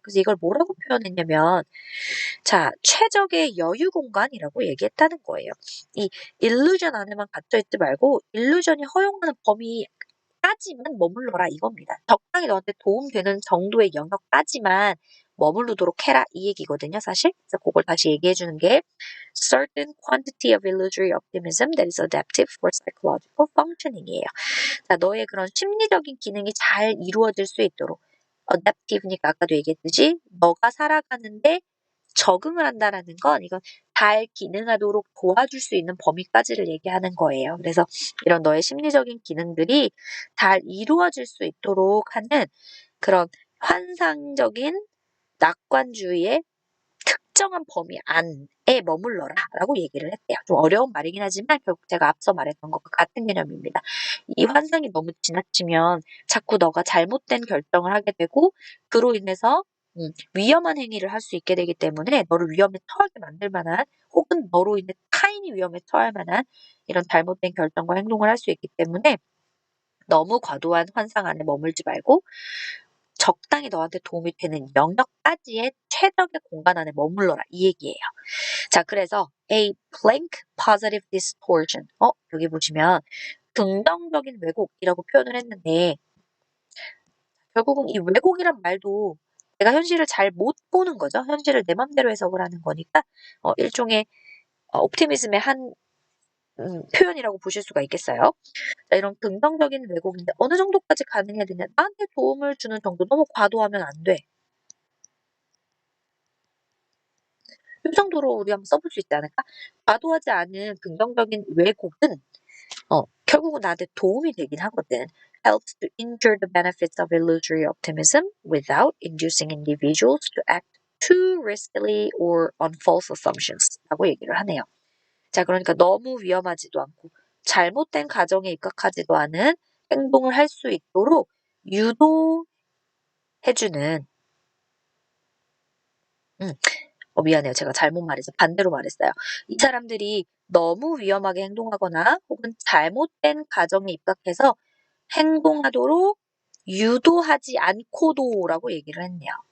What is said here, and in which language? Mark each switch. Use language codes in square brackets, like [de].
[ko] 그래서 이걸 뭐라고 표현했냐면, 자, 최적의 여유 공간이라고 얘기했다는 거예요. 이 illusion 안에만 갇혀있지 말고, illusion이 허용하는 범위까지만 머물러라 이겁니다. 적당히 너한테 도움되는 정도의 영역까지만 머무르도록 해라 이 얘기거든요, 사실. 그래서 그걸 다시 얘기해 주는 게 [en] certain quantity of illusory optimism that is adaptive for psychological functioning [ko] 이에요. 자, 너의 그런 심리적인 기능이 잘 이루어질 수 있도록 adaptive니까 아까도 얘기했듯이 너가 살아가는데 적응을 한다라는 건 이건 잘 기능하도록 도와줄 수 있는 범위까지를 얘기하는 거예요. 그래서 이런 너의 심리적인 기능들이 잘 이루어질 수 있도록 하는 그런 환상적인 낙관주의의 특정한 범위 안에 머물러라 라고 얘기를 했대요. 좀 어려운 말이긴 하지만 결국 제가 앞서 말했던 것과 같은 개념입니다. 이 환상이 너무 지나치면 자꾸 너가 잘못된 결정을 하게 되고 그로 인해서 위험한 행위를 할 수 있게 되기 때문에 너를 위험에 처하게 만들 만한 혹은 너로 인해 타인이 위험에 처할 만한 이런 잘못된 결정과 행동을 할 수 있기 때문에 너무 과도한 환상 안에 머물지 말고 적당히 너한테 도움이 되는 영역까지의 최적의 공간 안에 머물러라 이 얘기예요. 자, 그래서 [en] a blank positive distortion. [ko] 여기 보시면 긍정적인 왜곡이라고 표현을 했는데 결국은 이 왜곡이란 말도 내가 현실을 잘 못 보는 거죠. 현실을 내 맘대로 해석을 하는 거니까 일종의 옵티미즘의 한 표현이라고 보실 수가 있겠어요. 자, 이런 긍정적인 왜곡인데 어느 정도까지 가능해야 되냐? 나한테 도움을 주는 정도 너무 과도하면 안 돼. 이 정도로 우리 한번 써볼 수 있지 않을까? 과도하지 않은 긍정적인 왜곡은 결국은 나한테 도움이 되긴 하거든. [en] Helps to injure the benefits of illusory optimism without inducing individuals to act too riskily or on false assumptions [ko] 라고 얘기를 하네요. 자, 그러니까 너무 위험하지도 않고 잘못된 가정에 입각하지도 않은 행동을 할 수 있도록 유도해주는 미안해요. 제가 잘못 말해서 반대로 말했어요. 이 사람들이 너무 위험하게 행동하거나 혹은 잘못된 가정에 입각해서 행동하도록 유도하지 않고도라고 얘기를 했네요.